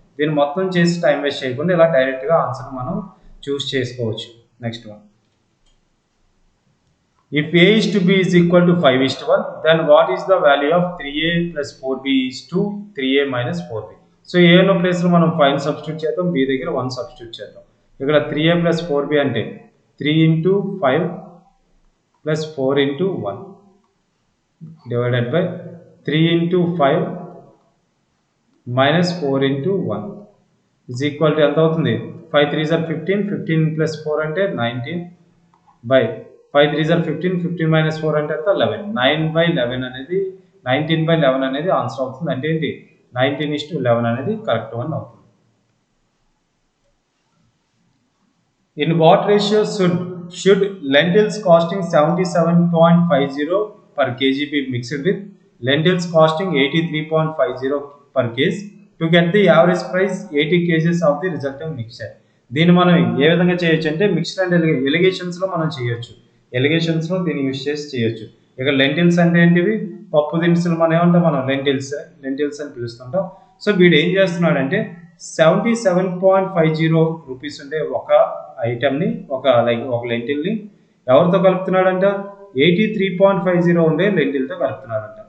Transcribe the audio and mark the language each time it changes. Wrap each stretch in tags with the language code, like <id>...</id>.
<te>దీన్ని మొత్తం చేసి టైం వేస్ట్ చేయకుండా ఇలా డైరెక్ట్గా ఆన్సర్ మనం చూస్ చేసుకోవచ్చు.</te> <en>Next one, if a is to b is equal to 5:1, then what is the value of 3a plus 4b is to 3a minus 4b.</en> <te>So ఏ no ప్లేస్లో మనం 5 సబ్స్టిట్యూట్ చేద్దాం, b దగ్గర 1 substitute చేద్దాం.</te> <en>ఇక్కడ 3a plus 4b అంటే 3 into 5 plus 4 into 1 divided by 3 into 5 minus 4 into 1 is equal to</en> <te>ఎంత అవుతుంది,</te> <en>5 3s are 15, 15 plus 4 అంటే 19 by 5 3s are 15, 15 minus 4 అంటే ఎంత 11.</en> <te>9/11 అనేది 19/11 అనేది ఆన్సర్ అవుతుంది. అంటే ఏంటి 19:11 అనేది కరెక్ట్ వన్ అవుతుంది.</te> <en>In what ratio should lentils costing 77.50 per kg be mixed with lentils costing 83.50 per kg to get the average price 80 kg of the resulting mixture?</en> <te>దీన్ని మనం ఏ విధంగా చేయొచ్చు అంటే మిక్స్డ్ అండ్ ఎలిగేషన్స్లో మనం చేయొచ్చు. ఎలిగేషన్స్లో దీన్ని యూజ్ చేసి చేయొచ్చు. ఇక లెంటిల్స్ అంటే ఏంటివి, పప్పు దినుసులు మనం ఏమంటాం, మనం లెంటిల్స్ అని పిలుస్తుంటాం. సో వీడు ఏం చేస్తున్నాడంటే 77.50 రూపీస్ ఉండే ఒక ఐటమ్ని ఒక లెంటిల్ని ఎవరితో కలుపుతున్నాడంట 83.50 ఉండే లెంటిల్తో కలుపుతున్నాడంట.</te>